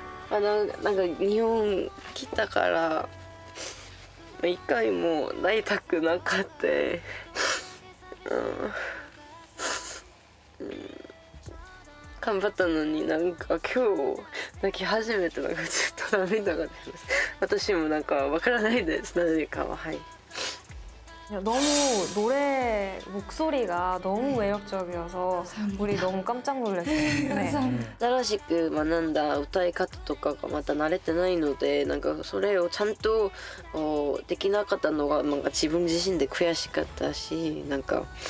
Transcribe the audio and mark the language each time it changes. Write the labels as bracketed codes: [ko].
[ja] なんか日本来たから一回も泣いたくなかった。頑張ったのになんか今日泣き始めてなんかちょっと涙が出ます。私もなんかわからないです。何かははい。 [ko] 너무 노래 목소리가 너무 매력적이어서 우리 너무 깜짝 놀랐어요. 네. [ja] 新しく学んだ歌い方とかがまた慣れてないのでなんかそれをちゃんとできなかったのがなんか自分自身で悔しかったしなんか